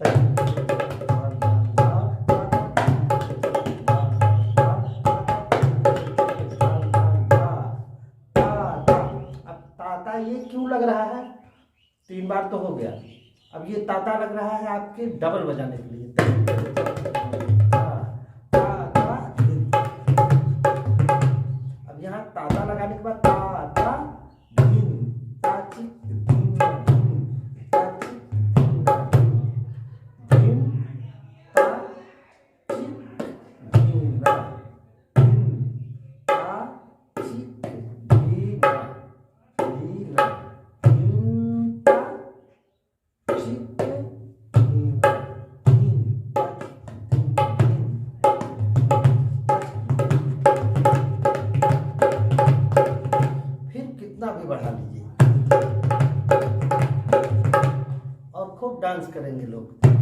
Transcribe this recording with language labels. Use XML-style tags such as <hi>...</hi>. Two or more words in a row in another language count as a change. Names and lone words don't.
<hi>अब ताता ये क्यों लग रहा है, तीन बार तो हो गया। अब ये ताता लग रहा है आपके डबल बजाने के लिए। अब यहाँ ताता लगाने के बाद ताता धीन ताची धीन धीन ताची धीन धीन ताची धीन धीन ताची धीन धीन धीन ताची धीन धीन। फिर कितना भी बढ़ा लीजिए और खूब डांस करेंगे लोग।</hi>